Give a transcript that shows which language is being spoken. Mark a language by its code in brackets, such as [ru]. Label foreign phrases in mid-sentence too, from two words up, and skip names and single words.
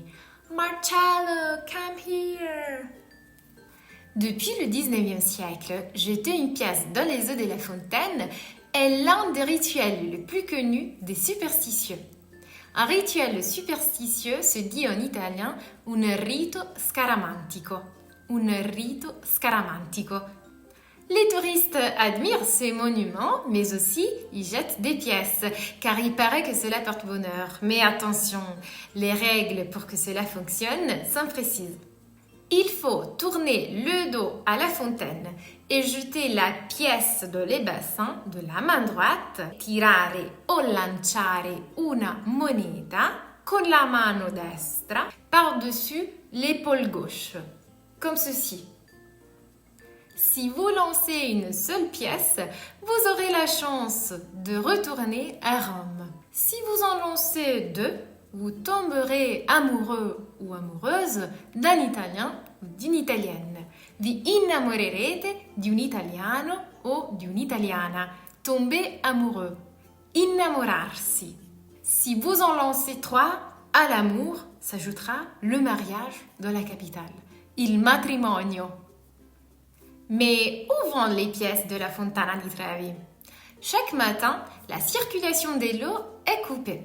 [en] Marcello, come here! [fr] Depuis le 19e siècle, jeter une pièce dans les eaux de la fontaine est l'un des rituels les plus connus des superstitieux. Un rituel superstitieux se dit en italien [it] un rito scaramantico. Un rito scaramantico. [fr] Les touristes admirent ces monuments, mais aussi y jettent des pièces, car il paraît que cela porte bonheur. Mais attention, les règles pour que cela fonctionne sont précises. Il faut tourner le dos à la fontaine et jeter la pièce dans les bassins de la main droite, [it] tirare o lanciare una moneta con la mano destra [fr] par-dessus l'épaule gauche, comme ceci. Si vous lancez une seule pièce, vous aurez la chance de retourner à Rome. Si vous en lancez deux, vous tomberez amoureux ou amoureuse d'un Italien ou d'une Italienne. [it] Vi innamorerete di un italiano o di un'italiana. [fr] Tomber amoureux. Innamorarsi. Si vous en lancez trois, à l'amour s'ajoutera le mariage dans la capitale. [it] Il matrimonio. [fr] Mais où vont les pièces de la Fontana di Trevi? Chaque matin, la circulation de l'eau est coupée.